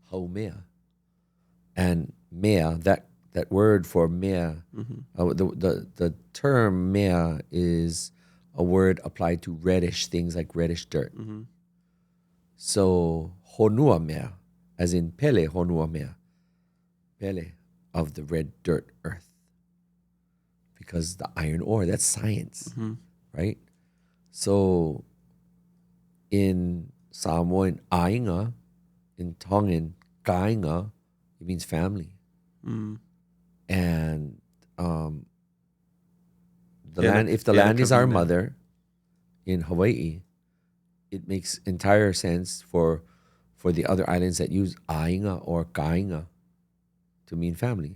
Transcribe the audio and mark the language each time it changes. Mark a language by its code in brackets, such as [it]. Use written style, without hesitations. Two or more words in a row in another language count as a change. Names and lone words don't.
[en] haumea. And mea, that word for mea, the term mea is a word applied to reddish things like reddish dirt. So [haw] honua mea, [en] as in [haw] pele honua mea, [en] pele of the red dirt earth. Because the iron ore, that's science, right? So in Samoan, ainga, in Tongan, kainga, it means family. And if the land is our mother in Hawaii, it makes entire sense for the other islands that use ainga or kainga to mean family.